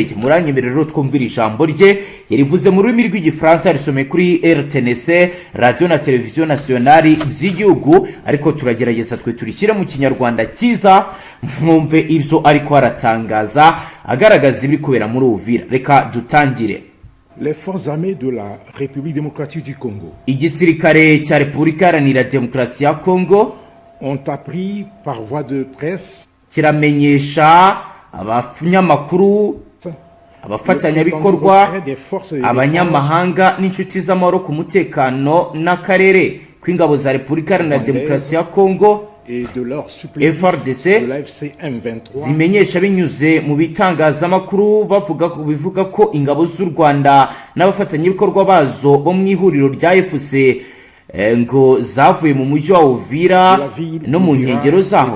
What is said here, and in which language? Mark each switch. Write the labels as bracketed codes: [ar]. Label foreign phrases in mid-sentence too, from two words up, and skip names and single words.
[rw] Muranyemerera rero twumvira ijambo rye yarivuze mu rurimi rw'igifaransa, risomeye kuri RTNC, Radio na Televiziyo Nationale by'igihugu, ariko turagerageza twe turishyira mu kinyarwanda cyiza mwumve ibyo ariko aratangaza agaragaza ibiri kubera muri Uvira. Reka dutangire. [fr] Les forces armées de la République démocratique du Congo, [rw] igisirikare cya Repubulika Iharanira Demokarasi ya Kongo, [fr] ont appris par voie de presse [rw] kiramenyesha abanyamakuru, abafatanyabikorwa, abanyamahanga n'inshuti z'amahoro ku mutekano n'akarere kw'ingabo za Repubulika Iharanira Demokarasi ya Kongo FARDC zimenyesha binyuze mu bitangazamakuru bivuga ko ingabo z'u Rwanda n'abafatanyabikorwa bazo bo mu ihuriro rya FC ngo zavuye mu mujyi wa Uvira no mu nkengero zaho.